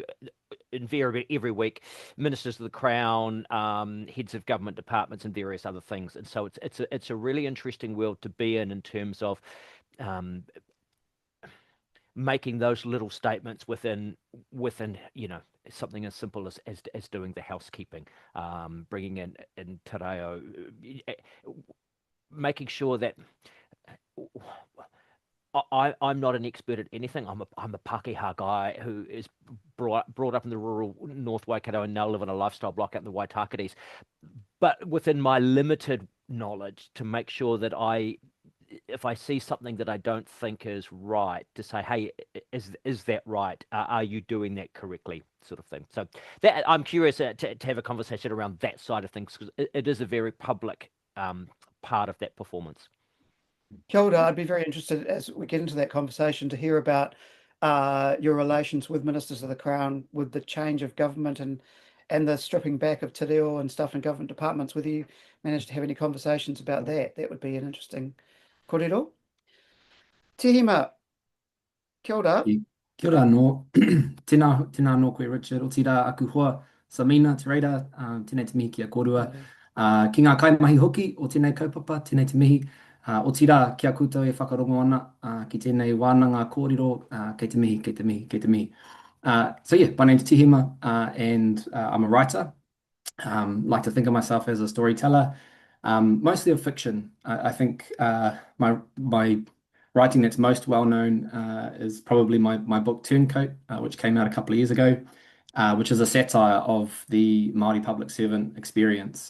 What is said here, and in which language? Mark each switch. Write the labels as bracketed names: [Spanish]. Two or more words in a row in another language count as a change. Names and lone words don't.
[English] Invariably, every week, ministers of the Crown, heads of government departments, and various other things. And so it's a really interesting world to be in terms of making those little statements within you know something as simple as doing the housekeeping, bringing in [Māori] te reo, [English] making sure that I'm not an expert at anything. I'm a Pākehā guy who is brought up in the rural North Waikato and now live in a lifestyle block out in the Waitakites. But within my limited knowledge, to make sure that if I see something that I don't think is right, to say, hey, is that right? Are you doing that correctly? Sort of thing. So that I'm curious to have a conversation around that side of things, because it is a very public part of that performance. [Māori] Kia ora, [English] I'd be very interested as we get into that conversation to hear about your relations with ministers of the Crown, with the change of government and the stripping back of [Māori] te reo [English] and stuff in government departments, whether you managed to have any conversations about that. That would be an interesting kōrero. [Māori] Tīhema, kia ora. Kia ora no. Tēnā no koe Richard, o tira aku hoa, Sameena, te reira, tēnei te mihi kia kōrua. Ki ngā kaimahi hoki o tēnei kaupapa, tēnei te mihi. O tira kia koutou e whakarongo ana ki tēnei wānanga kōrero, kei te mihi, kei te mihi, kei te mihi. [English] So yeah, my name's Tīhema, and I'm a writer. Like to think of myself as a storyteller, mostly of fiction. I think my writing that's most well known is probably my book Turncoat, which came out a couple of years ago, which is a satire of the Māori public servant experience.